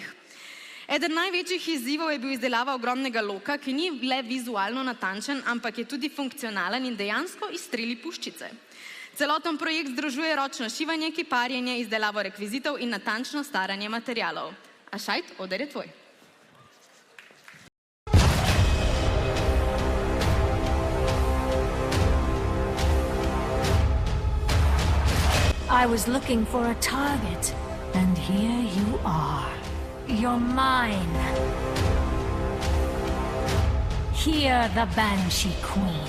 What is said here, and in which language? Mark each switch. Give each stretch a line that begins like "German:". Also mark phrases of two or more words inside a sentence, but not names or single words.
Slovenian: Eden največjih izzivov je bil izdelava ogromnega loka, ki ni le vizualno natančen, ampak je tudi funkcionalen in dejansko izstreli puščice. Celoten projekt združuje ročno šivanje, kiparjenje, izdelavo rekvizitov in natančno staranje materialov. Ashite, oder je tvoj.
English: I was looking for a target, and here you are. You're mine. Hear the Banshee Queen.